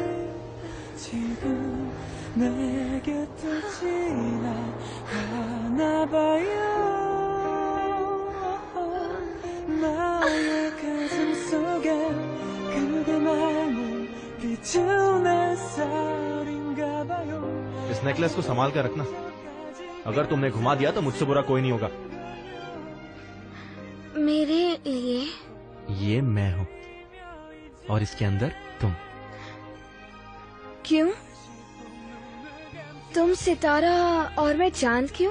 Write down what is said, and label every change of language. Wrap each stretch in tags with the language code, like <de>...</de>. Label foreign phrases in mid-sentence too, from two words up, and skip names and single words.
<ko>지금 내 곁을 지나가나 봐요. 나의 가슴 속에 그대만을 비추는 햇살인가 봐요.</ko> <hi>इस नेकलेस को संभाल कर रखना। अगर तुमने घुमा दिया तो मुझसे बुरा कोई नहीं होगा। मेरे लिए? ये मैं हूँ और इसके अंदर तुम। क्यों? तुम सितारा और मैं चांद क्यों?</hi>